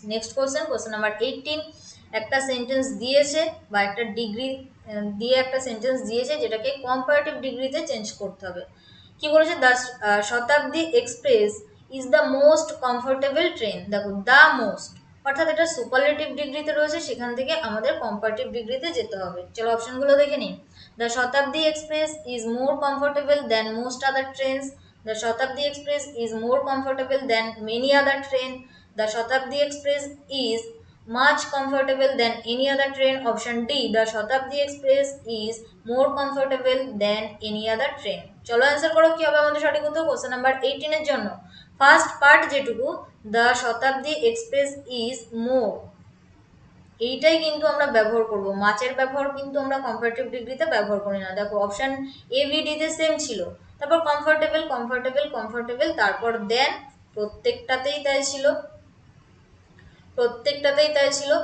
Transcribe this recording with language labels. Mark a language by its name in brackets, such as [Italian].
[Bangla] Next question number 18, একটা sentence দিয়েছে বা একটা ডিগ্রি দিয়ে একটা সেন্টেন্স দিয়েছে যেটাকে কম্পারেটিভ ডিগ্রিতে চেঞ্জ করতে হবে। কি বলেছে, [English] The Shatabdi express is the most comfortable train. [Bangla] দেখো দ্য মোস্ট, অর্থাৎ এটা সুপারলেটিভ ডিগ্রিতে রয়েছে, সেখান থেকে আমাদের কম্পারেটিভ ডিগ্রিতে যেতে হবে। চলো অপশনগুলো দেখে নিই। [English] The Shatabdi Express is more comfortable than most other trains. The Shatabdi Express is more comfortable than many other train. The Shatabdi Express is much comfortable than any other train. Option D, the Shatabdi Express is more comfortable than any other train. [Bangla] চলো answer করো কি হবে আমাদের সঠিক উত্তর question number 18 এর জন্য। First part যেটুকু, [English] the Shatabdi Express is more, [Bangla] এইটাই কিন্তু আমরা ব্যবহার করব, মাচের ব্যবহার কিন্তু আমরা কম্পারেটিভ ডিগ্রিতে ব্যবহার করি না। দেখো অপশন এ বি ডি তে সেম ছিল, তারপর কমফোর্টেবল কমফোর্টেবল কমফোর্টেবল, তারপর দেন, প্রত্যেকটাতেই তাই ছিল, প্রত্যেকটাতেই তাই ছিল।